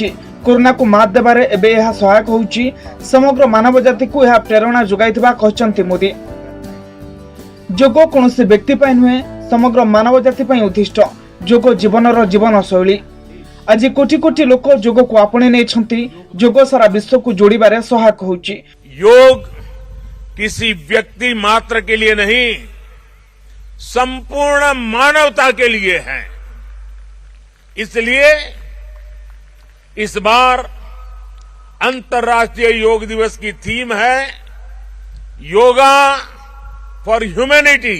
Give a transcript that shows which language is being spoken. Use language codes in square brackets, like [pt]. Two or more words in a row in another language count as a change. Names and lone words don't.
[or] କରୋନାକୁ ମାତ ଦେବାରେ ଏବେ ଏହା ସହାୟକ ହେଉଛି। ସମଗ୍ର ମାନବ ଜାତିକୁ ଏହା ପ୍ରେରଣା ଯୋଗାଇଥିବା କହିଛନ୍ତି ମୋଦି। ଯୋଗ କୌଣସି ବ୍ୟକ୍ତି ପାଇଁ ନୁହେଁ, ସମଗ୍ର ମାନବ ଜାତି ପାଇଁ ଉଦ୍ଦିଷ୍ଟ। ଯୋଗ ଜୀବନର ଜୀବନଶୈଳୀ। ଆଜି କୋଟି କୋଟି ଲୋକ ଯୋଗକୁ ଆପଣେଇ ନେଇଛନ୍ତି। ଯୋଗ ସାରା ବିଶ୍ୱକୁ ଯୋଡ଼ିବାରେ ସହାୟକ ହେଉଛି। [hi] योग किसी व्यक्ति मात्र के लिए नहीं, संपूर्ण मानवता के लिए है। इसलिए इस बार अंतर्राष्ट्रीय योग दिवस की थीम है योगा फॉर ह्यूमैनिटी।